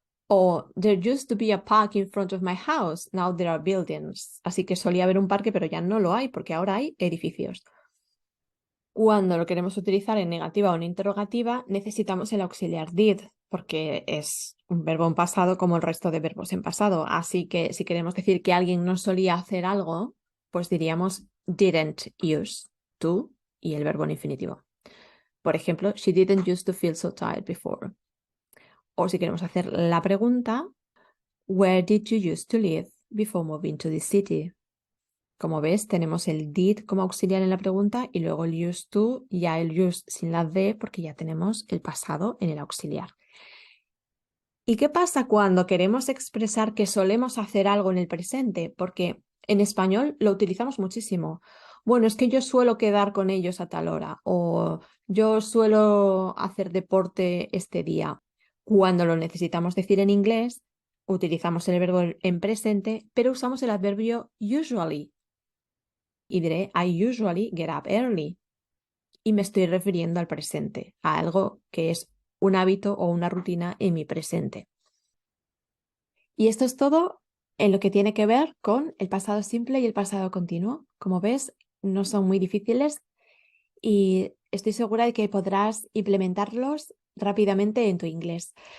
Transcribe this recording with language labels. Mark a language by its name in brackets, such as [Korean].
[English] O there used to be a park in front of my house, now there are buildings. [Spanish] Así que solía haber un parque, pero ya no lo hay porque ahora hay edificios. Cuando lo queremos utilizar en negativa o en interrogativa, necesitamos el auxiliar did, porque es un verbo en pasado como el resto de verbos en pasado. Así que si queremos decir que alguien no solía hacer algo, pues diríamos [English] didn't use to [Spanish] y el verbo en infinitivo. Por ejemplo, [English] she didn't used to feel so tired before. [Spanish] O si queremos hacer la pregunta, [English] where did you used to live before moving to the city? [Spanish] Como ves, tenemos el did como auxiliar en la pregunta y luego el used to, ya el used sin la de porque ya tenemos el pasado en el auxiliar. ¿Y qué pasa cuando queremos expresar que solemos hacer algo en el presente? Porque en español lo utilizamos muchísimo. Bueno, es que yo suelo quedar con ellos a tal hora o yo suelo hacer deporte este día. Cuando lo necesitamos decir en inglés, utilizamos el verbo en presente, pero usamos el adverbio usually. Y diré, [English] I usually get up early. [Spanish] Y me estoy refiriendo al presente, a algo que es un hábito o una rutina en mi presente. Y esto es todo en lo que tiene que ver con el pasado simple y el pasado continuo. Como ves, no son muy difíciles y estoy segura de que podrás implementarlos rápidamente en tu inglés.